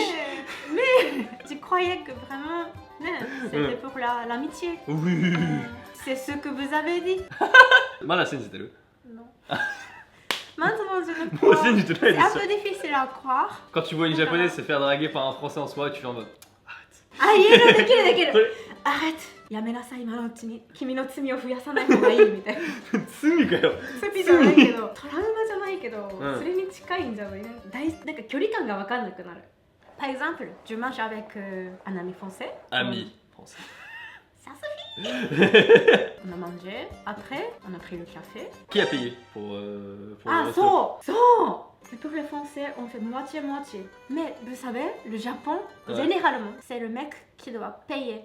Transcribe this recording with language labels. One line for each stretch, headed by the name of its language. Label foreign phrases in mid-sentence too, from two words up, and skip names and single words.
French: Mais je croyais que vraiment, c'était pour l'amitié. Oui. C'est ce que vous avez dit. Voilà, c'était le. Non. Maintenant, je ne Moi crois. aussi, je te l'ai C'est dit. un peu difficile à croire. Quand tu vois une japonaise se faire draguer par un français en soi, tu fais en mode arrête.
Japanese: あ、言える、できるできそれ
French: る。Arrête.
Japanese: やめなさい、今のうちに。君の罪を増やさない方がいいみたいな。罪かよ。罪じゃないけど、トラウマじゃないけど、んそれに近いんじゃない？なんか距離感が分かんなくなる。
French: Par exemple, je mange avec un ami français. Ami français. Ça suffit. On a mangé. Après, on a pris le café. Qui a payé pour Ah, le so. Et pour les Français, on fait moitié-moitié. Mais vous savez, le Japon, généralement, c'est le mec qui doit payer.